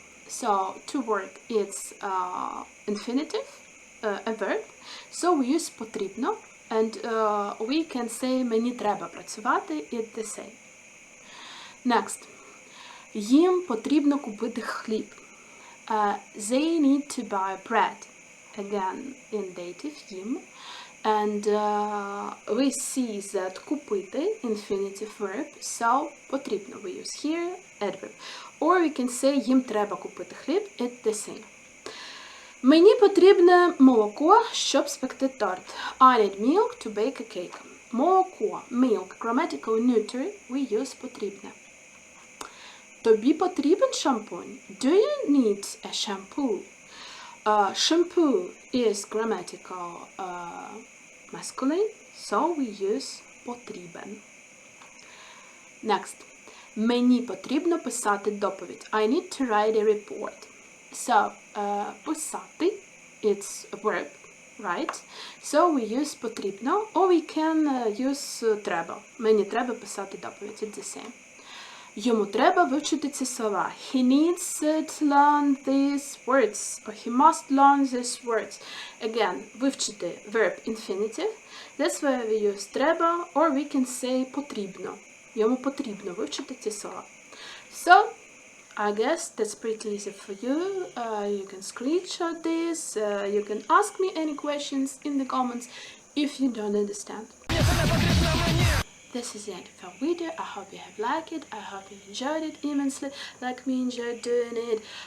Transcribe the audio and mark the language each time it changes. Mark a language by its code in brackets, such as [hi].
[en] So, to work, it's infinitive, a verb. So, we use потрібно. And we can say [uk] мені треба працювати. [en] It's the same. Next. [uk] Їм потрібно купити хліб. [en] They need to buy bread. Again, in dative, їм. And we see that купити, infinitive verb, so потрібно we use here, adverb. Or we can say [uk] їм треба купити хліб, [en] it's the same. [uk] Мені потрібне молоко, щоб спекти торт. [en] I need milk to bake a cake. Молоко, milk, grammatical neuter, we use потрібне. [uk] Тобі потрібен шампунь? [en] Do you need a shampoo? Shampoo is grammatical masculine, so we use потрібен. Next. [uk] Мені потрібно писати доповідь. [en] I need to write a report. So, писати, it's a verb, right? So we use потрібно, or we can use треба. [uk] Мені треба писати доповідь, [en] it's the same. [uk] Йому треба вивчити ці слова. [en] He needs to learn these words. Or he must learn these words. Again, вивчити verb infinitive. That's why we use треба, or we can say потрібно. [uk] Йому потрібно вивчити ці слова. [en] So, I guess that's pretty easy for you. You can screenshot this. You can ask me any questions in the comments if you don't understand. This is the end of our video. I hope you have liked it. I hope you enjoyed it immensely, like me enjoyed doing it.